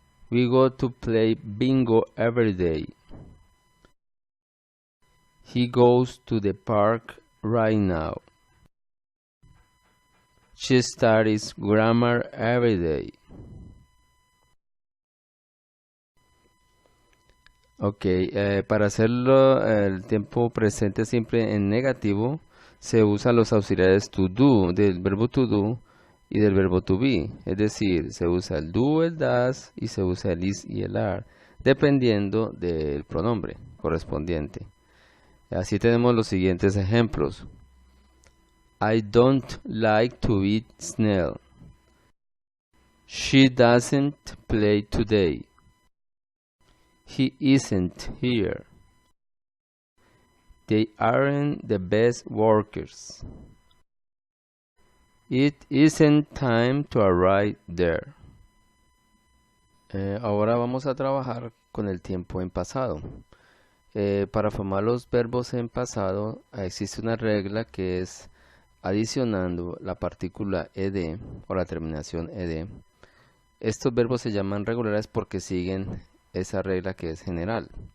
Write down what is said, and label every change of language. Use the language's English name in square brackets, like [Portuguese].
[English] We go to play bingo every day. He goes to the park right now. She studies grammar every day. [Spanish] Ok, para hacerlo el tiempo presente siempre en negativo, se usan los auxiliares to do, del verbo to do y del verbo to be. Es decir, se usa el do, el das y se usa el is y el are, dependiendo del pronombre correspondiente. Así tenemos los siguientes ejemplos. [English] I don't like to eat snail. She doesn't play today. He isn't here. They aren't the best workers. It isn't time to arrive there. [Spanish] Ahora vamos a trabajar con el tiempo en pasado. Para formar los verbos en pasado existe una regla que es adicionando la partícula ed o la terminación ed. Estos verbos se llaman regulares porque siguen esa regla que es general.